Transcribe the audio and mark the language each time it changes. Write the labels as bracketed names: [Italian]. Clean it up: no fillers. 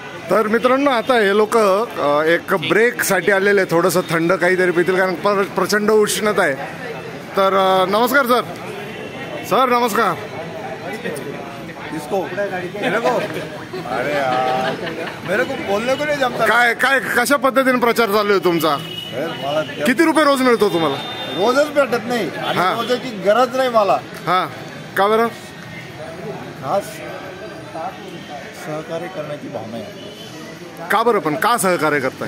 [Marathi] तर मित्रांनो, आता हे लोक एक ब्रेक साठी आलेले, थोडंसं थंड काहीतरी पितील, कारण प्रचंड उष्णता आहे। तर नमस्कार सर। सर नमस्कार। [Hindi] इसको मेरे को, अरे यार, मेरे को बोलने को नहीं जमता। [Marathi] काय कशा पद्धतीने प्रचार चालू आहे तुमचा? किती रुपये रोज मिळतो तुम्हाला? रोजच भेटत नाही, आणि रोजाची गरज नाही मला। हा, का बरं? खास सहकार्य करण्याची भावना आहे। का बरं? पण का सहकार्य करताय?